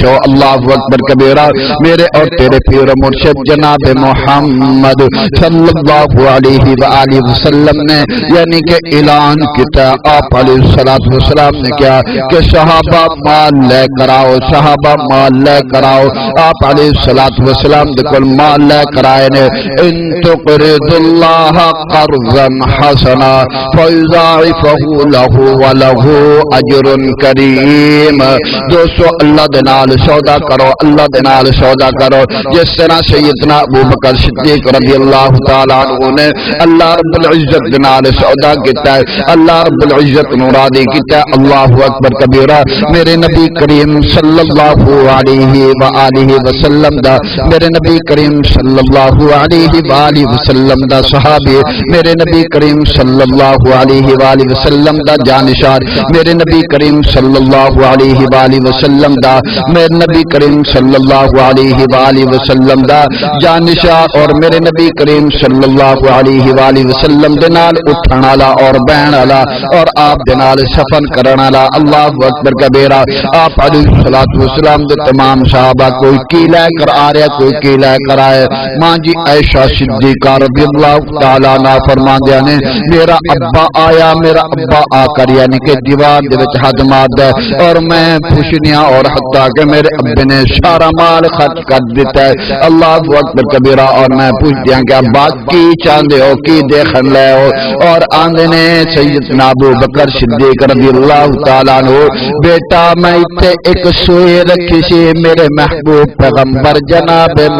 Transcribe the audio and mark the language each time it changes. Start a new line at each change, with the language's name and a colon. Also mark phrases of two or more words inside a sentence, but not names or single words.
Arabic: اللہ اکبر کبیرہ،
Urdu: میرے اور تیرے پیر مرشد جناب محمد
Arabic: صلی اللہ علیہ وآلہ وسلم
Urdu: نے یعنی کہ اعلان کیا، آپ
Arabic: علیہ الصلوۃ والسلام
Urdu: نے کیا کہ صحابہ مال لے کر آؤ، صحابہ مال لے کر آؤ، آپ
Arabic: علیہ الصلوۃ والسلام
Urdu: دے کول مال لے کر آئے نے،
Arabic: ان تقرض اللہ قرضا حسنا فیضاعفہ لہ ولہ اجر کریم۔
Punjabi: دوستو اللہ دے نال سودا کرو اللہ دے نال سودا کرو جس طرح سیدنا ابو بکر صدیق
Arabic: رضی اللہ تعالی عنہ
Punjabi: نے اللہ رب العزت دے نال سودا کیتا ہے اللہ رب العزت نو راضی کیتا ہے
Arabic: اللہ اکبر کبیرہ
Punjabi: میرے نبی کریم
Arabic: صلی اللہ علیہ وآلہ وسلم
Punjabi: دا میرے نبی کریم
Arabic: صلی اللہ علیہ وآلہ وسلم
Punjabi: دا صحابی میرے نبی کریم
Arabic: صلی اللہ علیہ وآلہ وسلم
Punjabi: دا جانشار میرے نبی کریم
Arabic: صلی اللہ علیہ وآلہ وسلم
Punjabi: دا میرے نبی کریم
Arabic: صلی اللہ علیہ وآلہ وسلم
Punjabi: دا جانشار اور میرے نبی کریم
Arabic: صلی اللہ علیہ وآلہ وسلم
Punjabi: دے نال اٹھن والا اور بہن والا اور آپ دے نال سفر کرن والا
Arabic: اللہ اکبر کبیرہ
Punjabi: آپ
Arabic: علیہ الصلوۃ والسلام
Punjabi: دے تمام صحابہ کوئی کی لے کر آ رہا کوئی کی لے کر آئے ماں جی عائشہ صدیقہ
Arabic: رضی اللہ تعالی عنہ
Punjabi: فرماندے نے میرا ابا آیا میرا ابا آ کر یعنی کہ دیوار دے وچ ہاتھ ماردا اور میں پوچھنیا اور حتیٰ کہ میرے ابے نے سارا مال خرچ کر دیتا ہے
Arabic: اللہ اکبر کبیرہ
Punjabi: اور میں پوچھدی ہاں کہ ابا کی چاہندے ہو کی دیکھن لے ہو اور آندے نے سیدنا ابو بکر صدیق
Arabic: رضی اللہ تعالی عنہ
Punjabi: بیٹا میں ایتھے ایک سوئی رکھی سی میرے محبوب پیغمبر جناب